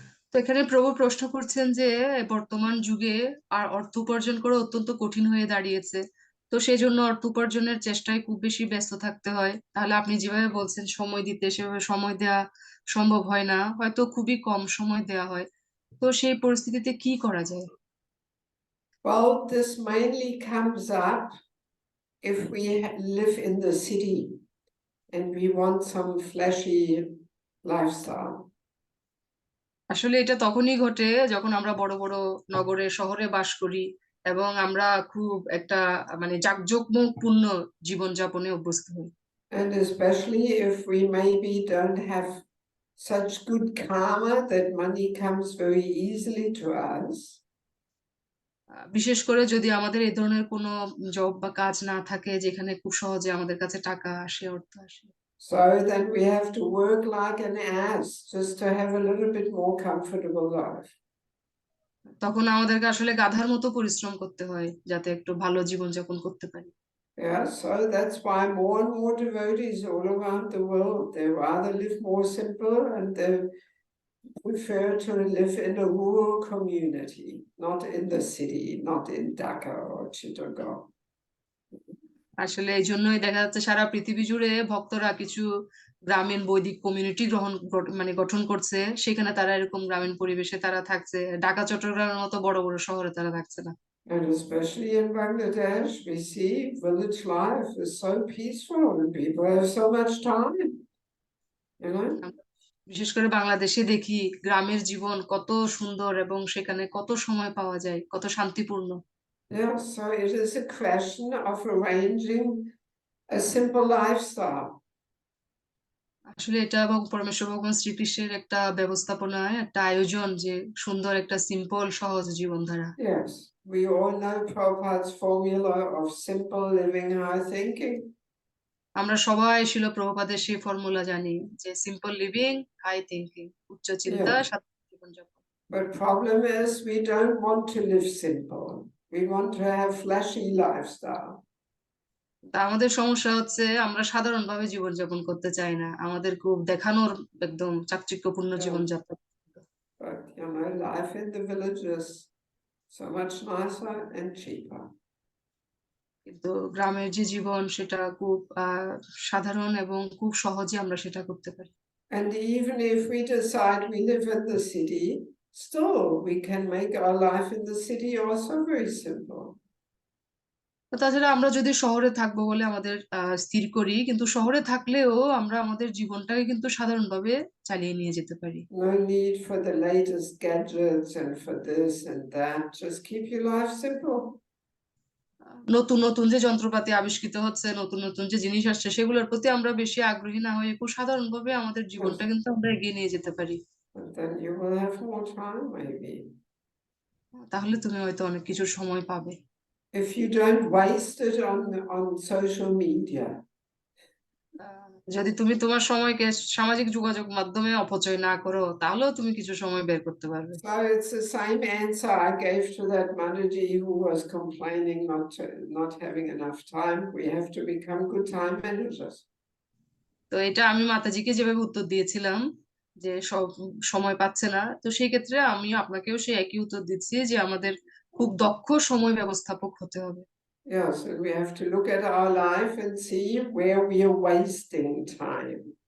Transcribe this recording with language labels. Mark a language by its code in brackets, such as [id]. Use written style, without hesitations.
[bn] তো এখানে প্রভু প্রশ্ন করছেন যে বর্তমান যুগে আর অর্থ উপার্জন করা অত্যন্ত কঠিন হয়ে দাঁড়িয়েছে, তো সেই জন্য অর্থ উপার্জনের চেষ্টায় খুব বেশি ব্যস্ত থাকতে হয়। তাহলে আপনি যেভাবে বলছেন সময় দিতে, সেভাবে সময় দেওয়া সম্ভব হয় না, হয়তো খুবই কম সময় দেওয়া হয়, তো সেই পরিস্থিতিতে কি করা যায়? [en] Well, this mainly comes up if we live in the city and we want some flashy lifestyle. [bn] আসলে এটা তখনই ঘটে যখন আমরা বড় বড় নগরে শহরে বাস করি এবং আমরা খুব একটা মানে জাঁকজমকপূর্ণ জীবনযাপনে অভ্যস্ত হই। [en] And especially if we maybe don't have such good karma that money comes very easily to us. [bn] বিশেষ করে যদি আমাদের এই ধরনের কোনো জব বা কাজ না থাকে যেখানে খুব সহজে আমাদের কাছে টাকা আসে, অর্থ আসে, [en] So then we have to work like an ass just to have a little bit more comfortable life. [bn] তখন আমাদেরকে আসলে গাধার মতো পরিশ্রম করতে হয় যাতে একটু ভালো জীবনযাপন করতে পারি। [en] Yeah, so that's why more and more devotees all around the world, they rather live more simple and they prefer to live in a rural community, not in the city, not in Dhaka or Chittagong. [bn] আসলে এই জন্যই দেখা যাচ্ছে সারা পৃথিবী জুড়ে ভক্তরা কিছু গ্রামীণ বৈদিক কমিউনিটি গঠন করছে, সেখানে তারা এরকম গ্রামীণ পরিবেশে তারা থাকছে, ঢাকা চট্টগ্রামের মতো বড় বড় শহরে তারা থাকছে না। [en] And especially in Bangladesh, we see village life is so peaceful and people have so much time, you know? [bn] বিশেষ করে বাংলাদেশে দেখি গ্রামের জীবন কত সুন্দর এবং সেখানে কত সময় পাওয়া যায়, কত শান্তিপূর্ণ। [en] Yeah, so it is a question of arranging a simple lifestyle. [bn] আসলে এটা এবং পরমেশ্বর ভগবান শ্রীকৃষ্ণের একটা ব্যবস্থাপনায় একটা আয়োজন, যে সুন্দর একটা সিম্পল সহজ জীবনধারা। [en] Yes, we all know Prabhupada's formula of simple living, high thinking. [bn] আমরা সবাই ছিল প্রভুপাদের সেই ফর্মুলা জানি, যে [en] simple living, high thinking, [bn] উচ্চ চিন্তা, [en] Yeah. [bn] সাধারণ জীবনযাপন। [en] But problem is we don't want to live simple. We want to have flashy lifestyle. [bn] তা আমাদের সমস্যা হচ্ছে আমরা সাধারণভাবে জীবনযাপন করতে চাই না, আমাদের খুব দেখানোর একদম চাকচিক্যপূর্ণ [en] Yeah. [bn] জীবনযাপন। [en] But life in the village is so much nicer and cheaper. [bn] কিন্তু গ্রামের যে জীবন সেটা খুব সাধারণ এবং খুব সহজে আমরা সেটা করতে পারি। [en] And even if we decide we live in the city, still we can make our life in the city also very simple. [bn] তাছাড়া আমরা যদি শহরে থাকবো বলে আমাদের স্থির করি, কিন্তু শহরে থাকলেও আমরা আমাদের জীবনটাকে কিন্তু সাধারণভাবে চালিয়ে নিয়ে যেতে পারি। [en] No need for the latest gadgets and for this and that. Just keep your life simple. [bn] নতুন নতুন যে যন্ত্রপাতি আবিষ্কৃত হচ্ছে, নতুন নতুন যে জিনিস আসছে, সেগুলোর প্রতি আমরা বেশি আগ্রহী না হয়ে খুব সাধারণভাবে আমাদের জীবনটা কিন্তু আমরা এগিয়ে নিয়ে যেতে পারি। [en] And then you will have more time, maybe. [bn] তাহলে তুমি হয়তো অনেক কিছু সময় পাবে। [en] If you don't waste it on social media. [bn] যদি তুমি তোমার সময়কে সামাজিক যোগাযোগ মাধ্যমে অপচয় না করো, তাহলেও তুমি কিছু সময় বের করতে পারবে। [en] So it's the same answer I gave to that mataji who was complaining not having enough time. We have to become good time managers. [bn] তো এটা আমি মাতাজিকে যেভাবে উত্তর দিয়েছিলাম যে সব সময় পাচ্ছে না, তো সেই ক্ষেত্রে আমি আপনাকেও সেই একই উত্তর দিচ্ছি যে আমাদের খুব দক্ষ সময় ব্যবস্থাপক হতে হবে। [en] Yes, and we have to look at our life and see where we are wasting time.